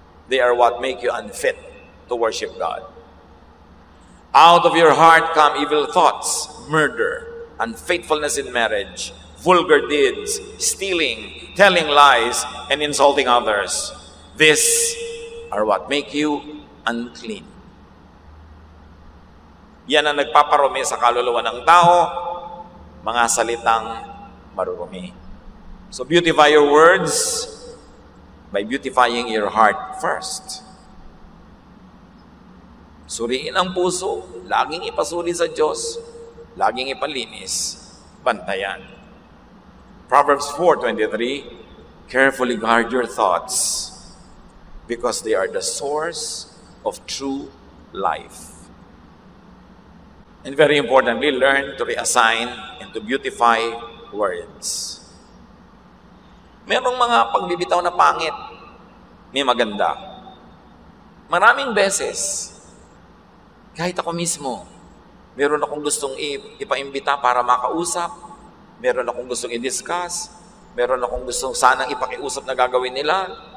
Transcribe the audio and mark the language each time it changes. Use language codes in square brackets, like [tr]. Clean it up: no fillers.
[en] They are what make you unfit to worship God. Out of your heart come evil thoughts, murder, unfaithfulness in marriage, vulgar deeds, stealing, telling lies, and insulting others. These are what make you unclean. [tl] Yan ang nagpaparumi sa kaluluwa ng tao, mga salitang marurumi. [en] So beautify your words by beautifying your heart first. [tl] Suriin ang puso, laging ipasuri sa Diyos, laging ipalinis, bantayan. [en] Proverbs 4:23, carefully guard your thoughts because they are the source of true life. And very importantly, learn to reassign and to beautify words. [tl] Merong mga pagbibitaw na pangit, may maganda. Maraming beses, kahit ako mismo, meron akong gustong ipaimbita para makausap, meron akong gustong i-discuss, meron akong gustong sanang ipakiusap na gagawin nila.